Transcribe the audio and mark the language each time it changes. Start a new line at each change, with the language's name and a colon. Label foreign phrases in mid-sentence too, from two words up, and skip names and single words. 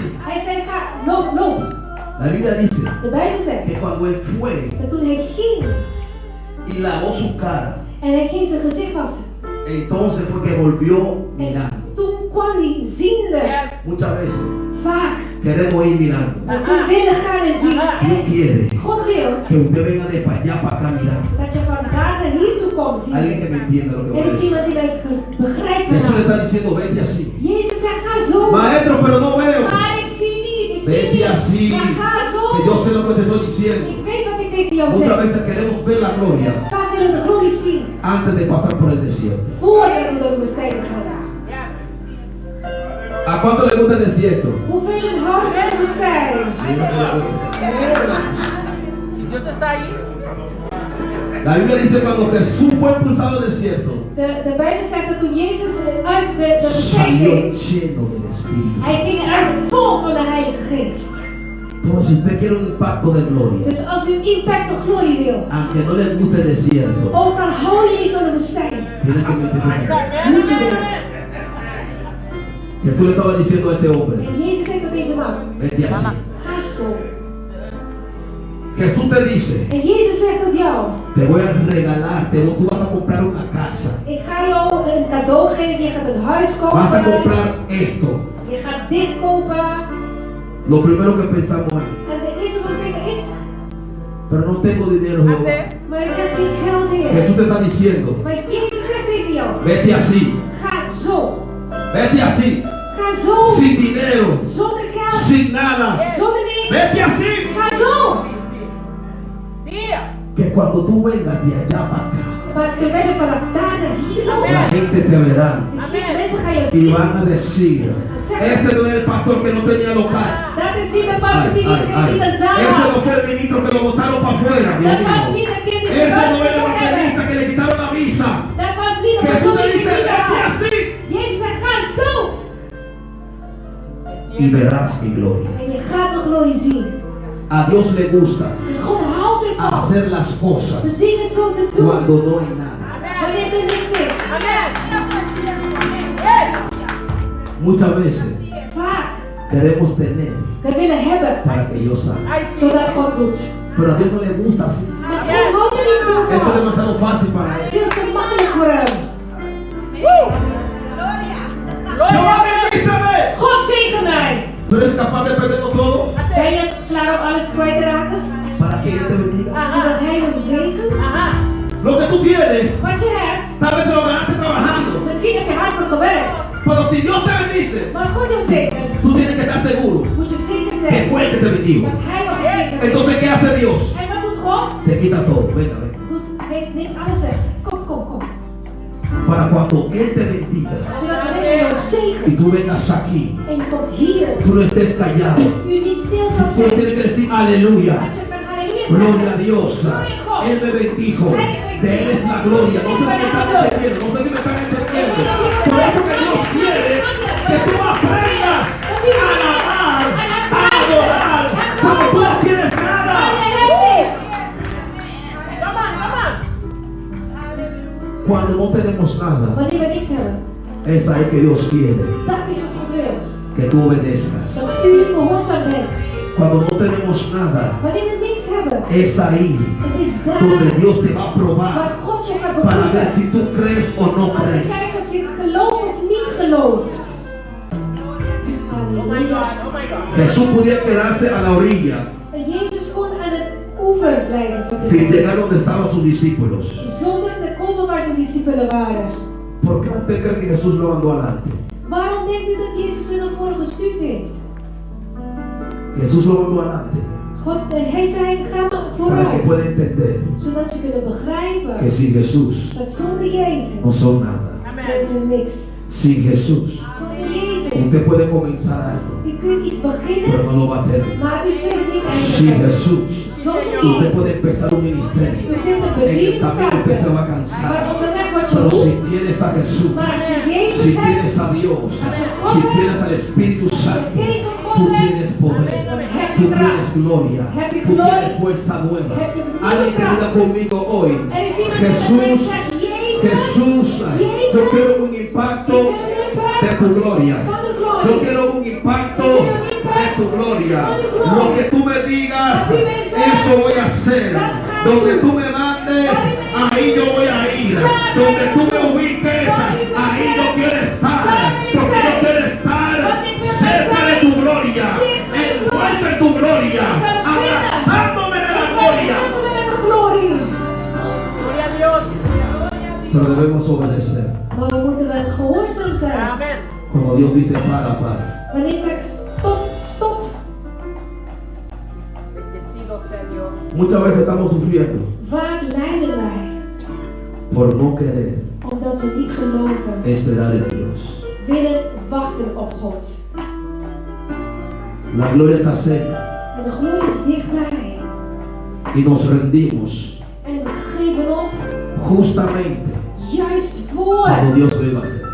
Dutch: Hij zei, ga, loop.
Spanish: La Biblia dice
Dutch: De Bijbel zegt
Spanish: que cuando él fue
Dutch: dat toen hij ging
Spanish: y lavó su cara,
Dutch: en hij ging zijn gezicht wassen.
Spanish: entonces fue que volvió mirando.
Dutch: Toen kwam hij ziende.
Spanish: Muchas veces
Dutch: Vaak.
Spanish: queremos ir mirando.
Dutch: We willen gaan en zien.
Spanish: Dios quiere
Dutch: God wil
Spanish: que usted venga de para allá para acá mirando.
Dutch: dat je van daar naar hier toe komt zien.
Spanish: Alguien que me entienda lo que voy a
Dutch: Er is
Spanish: decir.
Dutch: iemand die mij begrijpt
Spanish: Jesús le
Dutch: vandaag.
Spanish: está diciendo, vete así.
Dutch: Jezus zegt, ga zo.
Spanish: Maestro, pero no veo.
Dutch: Maar ik zie niet. Ik zie
Spanish: Vete
Dutch: niet.
Spanish: así.
Dutch: Maar ga zo.
Spanish: Que yo sé lo que te estoy diciendo.
Dutch: Ik weet wat ik tegen jou
Spanish: Muchas
Dutch: zeg.
Spanish: veces queremos ver la gloria
Dutch: Vaak willen we de glorie zien.
Spanish: antes de pasar por el desierto.
Dutch: Voordat we door de woestijn gaan.
Spanish: ¿A cuánto le gusta el desierto?
Dutch: Hoeveel houden van de woestijn?
Spanish: Si Dios está ahí, La Biblia dice cuando Jesús fue expulsado al desierto,
Dutch: De Bijbel zegt dat toen Jezus uit de woestijn
Spanish: salió
Dutch: ging,
Spanish: lleno del Espíritu.
Dutch: hij ging uit vol van de Heilige Geest.
Spanish: Entonces, si usted quiere un impacto de gloria,
Dutch: Dus als u een impact op glorie wil,
Spanish: aunque no le guste el desierto,
Dutch: ook al hou je niet van de woestijn,
Spanish: tiene que meterse en él.
Dutch: moet je willen.
Spanish: Jesús le estaba diciendo a este hombre,
Dutch: En Jezus zegt tot deze man,
Spanish: vete así.
Dutch: ga zo.
Spanish: Jesús te dice,
Dutch: En Jezus zegt tot jou,
Spanish: te voy a regalar, tú vas a comprar una casa,
Dutch: ik ga jou een cadeau geven, je gaat een huis
Spanish: vas a
Dutch: kopen,
Spanish: comprar esto.
Dutch: je gaat dit kopen.
Spanish: Lo primero que pensamos es,
Dutch: En de eerste wat ik denk is,
Spanish: pero no tengo dinero, Jehová.
Dutch: maar ik heb geen geld hier.
Spanish: Jesús te está diciendo,
Dutch: Maar Jezus zegt tegen jou,
Spanish: vete así,
Dutch: ga zo.
Spanish: vete así,
Dutch: Ga zo.
Spanish: sin dinero,
Dutch: Zonder geld.
Spanish: sin nada,
Dutch: Zonder niks.
Spanish: vete así.
Dutch: Ga zo.
Spanish: Que cuando tú vengas de allá para acá,
Dutch: Maar terwijl je vanaf daar naar hier
Spanish: la
Dutch: loopt,
Spanish: gente te verá
Dutch: de mensen gaan je
Spanish: y
Dutch: zien.
Spanish: van a decir, ese no es el pastor que no tenía local.
Dutch: Dat is niet de Ay, pastor die ay, ay. niet in de zaal
Spanish: Ese no
Dutch: was.
Spanish: fue el ministro que lo botaron para afuera, Dios
Dutch: Dat was
Spanish: mío.
Dutch: niet de kind die
Spanish: Ese no
Dutch: gebuigd
Spanish: es el
Dutch: zou hebben.
Spanish: evangelista que le quitaron la visa.
Dutch: Dat was niet de
Spanish: Jesús
Dutch: persoon
Spanish: te
Dutch: die
Spanish: dice,
Dutch: niet
Spanish: vete
Dutch: had.
Spanish: así
Dutch: Jezus zegt, ga zo.
Spanish: y verás mi gloria.
Dutch: En je gaat de glorie zien.
Spanish: A Dios le gusta
Dutch: En God houdt ervan
Spanish: hacer las cosas
Dutch: de dingen zo te doen.
Spanish: cuando no hay nada.
Dutch: Wanneer er niks is.
Spanish: Muchas veces
Dutch: Vaak.
Spanish: queremos tener
Dutch: We willen hebben.
Spanish: para que Dios haga.
Dutch: Zodat God doet.
Spanish: Pero a Dios no le gusta así.
Dutch: Maar God houdt er niet zo
Spanish: Eso es
Dutch: van.
Spanish: demasiado fácil para
Dutch: Het
Spanish: él.
Dutch: is veel te makkelijk voor hem.
Spanish: Jehová bendíceme.
Dutch: God zegen mij.
Spanish: ¿Tú eres capaz de perderlo todo
Dutch: Ben je klaar om alles kwijt te raken?
Spanish: para que Él te bendiga?
Dutch: Zodat hij je zegent.
Spanish: Lo que tú tienes,
Dutch: Wat je hebt.
Spanish: tal vez te lo ganaste trabajando.
Dutch: Misschien heb je hard voor gewerkt.
Spanish: Pero si Dios te bendice,
Dutch: Maar als God jou zegent,
Spanish: tú tienes que estar seguro
Dutch: moet je zeker
Spanish: que
Dutch: zijn
Spanish: fue el que te bendijo.
Dutch: dat hij jou gezegend heeft.
Spanish: Entonces, ¿qué hace Dios?
Dutch: En wat doet God?
Spanish: Te quita todo. Venga, ven.
Dutch: Hij neemt alles weg. Kom.
Spanish: Para cuando Él te bendiga
Dutch: Zodat wanneer hij jou
Spanish: y
Dutch: zegent
Spanish: tú vengas aquí,
Dutch: en je komt hier,
Spanish: tú no estés callado.
Dutch: u niet stil
Spanish: Tú
Dutch: zal zijn.
Spanish: tienes que decir aleluya.
Dutch: Dat je kan halleluja
Spanish: Gloria a
Dutch: zeggen.
Spanish: Dios. Él me bendijo. De Él es la gloria. No sé si me están entendiendo. No sé si me están entendiendo. Por eso que Dios quiere que tú aprendas a alabar, a adorar, porque tú no tienes nada.
Dutch: Maar je hebt niks.
Spanish: Cuando no tenemos nada,
Dutch: Wanneer we niks hebben,
Spanish: es ahí que Dios quiere
Dutch: dat is wat God wil.
Spanish: que tú obedezcas.
Dutch: dat u gehoorzaam bent.
Spanish: Cuando no tenemos nada,
Dutch: Wanneer we niks hebben,
Spanish: es ahí
Dutch: het is daar
Spanish: donde Dios te va a
Dutch: waar
Spanish: probar
Dutch: God je gaat
Spanish: para ver
Dutch: beproeven.
Spanish: si tú crees o no
Dutch: Om te
Spanish: crees.
Dutch: kijken of je gelooft of niet gelooft. Halleluja.
English: Oh my God.
Spanish: Jesús podía quedarse a la orilla
Dutch: En Jezus kon aan het oever blijven
Spanish: sin
Dutch: verdwijnen,
Spanish: llegar donde estaban sus discípulos.
Dutch: zonder te komen waar zijn discipelen waren.
Spanish: ¿Por qué usted cree que Jesús lo mandó adelante?
Dutch: Waarom denkt u dat Jezus er naar voren gestuurd heeft?
Spanish: Jesús lo mandó adelante
Dutch: God, en hij zei, ga maar
Spanish: para que pueda
Dutch: vooruit.
Spanish: entender
Dutch: Zodat ze kunnen
Spanish: que
Dutch: begrijpen
Spanish: sin Jesús
Dutch: dat zonder Jezus
Spanish: no son nada.
Dutch: zijn ze niks.
Spanish: Sin Jesús
Dutch: Zonder Jezus,
Spanish: usted puede comenzar algo,
Dutch: u kunt iets
Spanish: pero
Dutch: beginnen,
Spanish: no lo va a terminar.
Dutch: maar u zult niet
Spanish: Sin
Dutch: eindigen.
Spanish: Jesús
Dutch: Zonder
Spanish: usted puede
Dutch: Jezus,
Spanish: empezar un ministerio.
Dutch: u kunt een
Spanish: En el
Dutch: bediening
Spanish: camino usted se va a
Dutch: starten, maar
Spanish: cansar.
Dutch: onderweg wordt je
Spanish: Pero si
Dutch: moe.
Spanish: tienes a Jesús,
Dutch: Maar als je
Spanish: si
Dutch: Jezus
Spanish: tienes
Dutch: hebt,
Spanish: a Dios, si tienes al Espíritu Santo, tú tienes poder, tú tienes gloria, tú tienes fuerza nueva. Alguien que diga conmigo hoy,
Dutch: er is iemand die
Spanish: Jesús,
Dutch: zegt,
Spanish: Jesús, yo quiero un impacto de tu gloria. Yo quiero un impacto de tu gloria. Lo que tú me digas, eso voy a hacer. Donde tú me mandes, ahí yo voy a ir. Donde tú me ubiques, ahí yo quiero estar. Porque yo quiero estar cerca de tu gloria, envuelto en tu gloria, abrazándome de la gloria. Gloria a Dios. Pero debemos obedecer.
Dutch: Maar we moeten wel gehoorzaam zijn.
Spanish: Amén. Cuando Dios dice para.
Dutch: Wanneer je zegt stop, stop.
Spanish: Bendecido sea Dios. Muchas veces estamos sufriendo
Dutch: Vaak lijden wij.
Spanish: por no querer
Dutch: Omdat we niet geloven.
Spanish: esperar en Dios.
Dutch: Willen wachten op God.
Spanish: La gloria está cerca
Dutch: En de glorie is dichtbij.
Spanish: y nos rendimos
Dutch: En we geven op.
Spanish: justamente
Dutch: Juist
Spanish: cuando
Dutch: voor
Spanish: Dios lo iba a hacer.